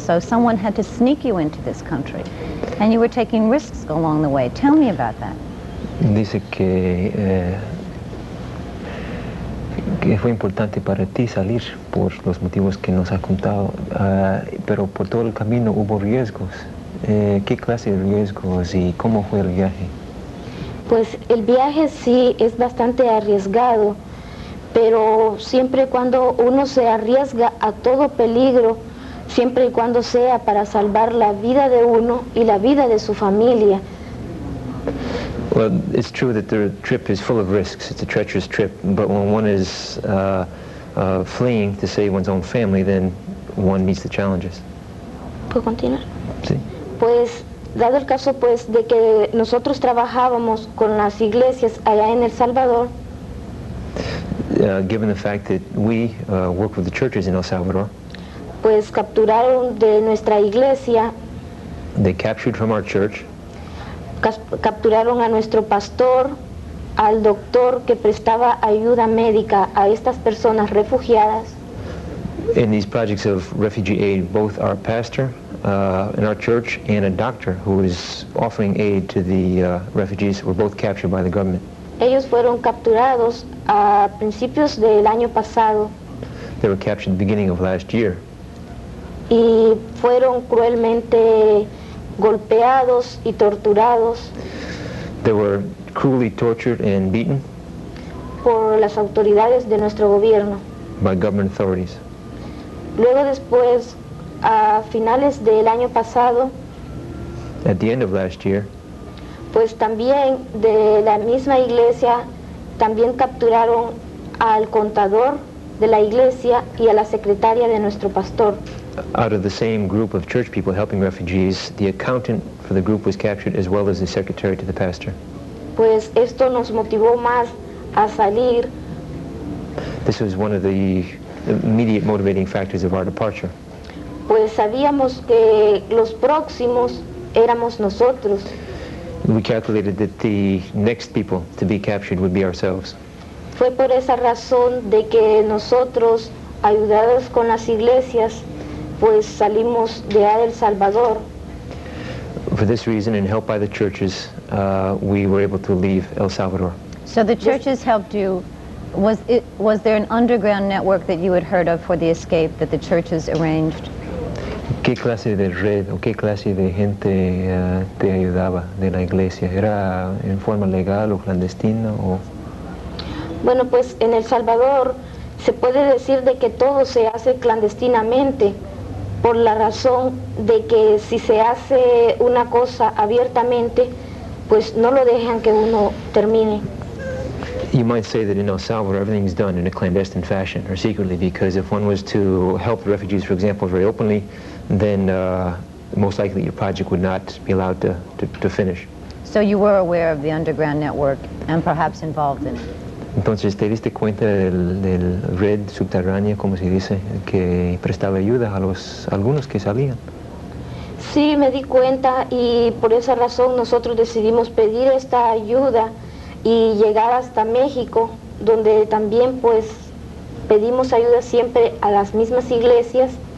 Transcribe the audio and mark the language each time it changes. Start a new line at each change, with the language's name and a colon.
English: So someone had to sneak you into this country, and you were taking risks along the way. Tell me about that.
Spanish: Dice que fue importante para ti salir por los motivos que nos ha contado, pero por todo el camino hubo riesgos. ¿Qué clase de riesgos y cómo fue el viaje? Pues el viaje sí es bastante arriesgado, pero siempre y cuando uno se arriesga a todo peligro, siempre y cuando sea para salvar la vida de uno y la vida de su familia.
English: Well, it's true that the trip is full of risks. It's a treacherous trip, but when one is fleeing to save one's own family, then one meets the challenges.
Spanish: ¿Puedo continuar? Sí. Pues dado el caso pues de que nosotros trabajábamos con las iglesias allá en El Salvador,
English: given the fact that we work with the churches in El Salvador,
Spanish: pues capturaron de nuestra iglesia,
English: they captured from our church,
Spanish: capturaron a nuestro pastor, al doctor que prestaba ayuda médica a estas personas refugiadas.
English: in these projects of refugee aid, both our pastor in our church and a doctor who was offering aid to the refugees were both captured by the government.
Spanish: Ellos fueron capturados a principios del año pasado
English: They were captured at the beginning of last year.
Spanish: y fueron cruelmente golpeados y torturados
English: They were cruelly tortured and beaten
Spanish: por las autoridades de nuestro gobierno.
English: by government authorities.
Spanish: Luego después, a finales del año pasado,
English: At the end of last year,
Spanish: pues también de la misma iglesia, también capturaron al contador de la iglesia y a la secretaria de nuestro pastor.
English: out of the same group of church people helping refugees, the accountant for the group was captured as well as the secretary to the pastor.
Spanish: Pues esto nos motivó más a salir,
English: This was one of the immediate motivating factors of our departure.
Spanish: pues sabíamos que los próximos éramos nosotros.
English: We calculated that the next people to be captured would be ourselves.
Spanish: Fue por esa razón de que nosotros, ayudados con las iglesias, pues salimos de El Salvador.
English: For this reason, and helped by the churches, we were able to leave El Salvador. So the churches helped you. Was there an underground network that you had heard of for the escape that the churches arranged?
Spanish: ¿Qué clase de red o qué clase de gente te ayudaba de la iglesia? ¿Era en forma legal o clandestina o...? Bueno, pues en El Salvador se puede decir de que todo se hace clandestinamente, por la razón de que si se hace una cosa abiertamente, pues no lo dejan que uno termine.
English: You might say that in El Salvador everything's done in a clandestine fashion or secretly, because if one was to help the refugees, for example, very openly, then most likely your project would not be allowed to finish. So you were aware of the underground network and perhaps involved in it.
Spanish: Entonces, ¿te diste cuenta del red subterránea, como se dice, que prestaba ayuda a algunos que salían? Sí, me di cuenta y por esa razón nosotros decidimos pedir esta ayuda y llegar hasta México, donde también pues pedimos ayuda siempre a las mismas iglesias.